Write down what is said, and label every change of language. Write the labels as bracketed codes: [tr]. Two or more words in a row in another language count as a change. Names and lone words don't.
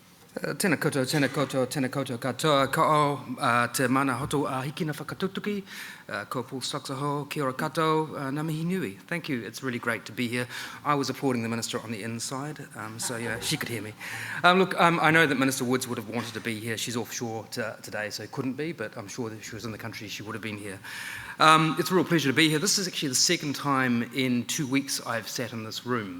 [mi] Tēnā koutou, tēnā koutou, tēnā koutou katoa, ka o te mana hoto a hikina whakatutuki, ko Paul Stocks-aho, kia ora koutou, ngā mihi nui. [en] Thank you, it's really great to be here. I was applauding the Minister on the inside, so she could hear me. Look, I know that Minister Woods would have wanted to be here. She's offshore today, so couldn't be, but I'm sure that if she was in the country, she would have been here. It's a real pleasure to be here. This is actually the second time in 2 weeks I've sat in this room.